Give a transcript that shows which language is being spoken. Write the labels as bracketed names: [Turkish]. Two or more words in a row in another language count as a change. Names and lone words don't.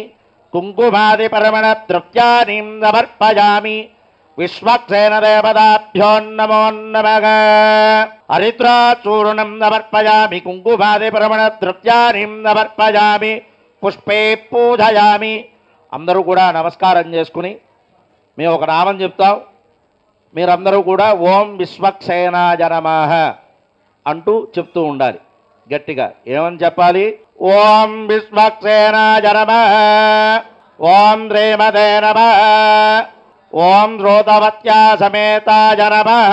[Sanskrit] कुङ्कुमादिपरमणद्रव्याणीं नवर्पयामि विश्वक्सेन देवताभ्यो नमो नमः हरिद्राचूर्णं नवर्पयामि कुङ्कुमादिपरमणद्रव्याणीं नवर्पयामि पुष्पे पूजयामि [Telugu] అందరూ కూడా నమస్కారం చేసుకుని మేము ఒక నామం చెప్తాం మీరందరూ కూడా [Sanskrit] ఓం విశ్వక్సేనాయ నమః [Telugu] అంటూ చెప్తూ ఉండాలి గట్టిగా ఏమని చెప్పాలి [Sanskrit] ఓం విశ్వక్సేనాయ నమః ఓం శ్రీమతే నమః ఓం శ్రోతవత్యా సమేతాయ నమః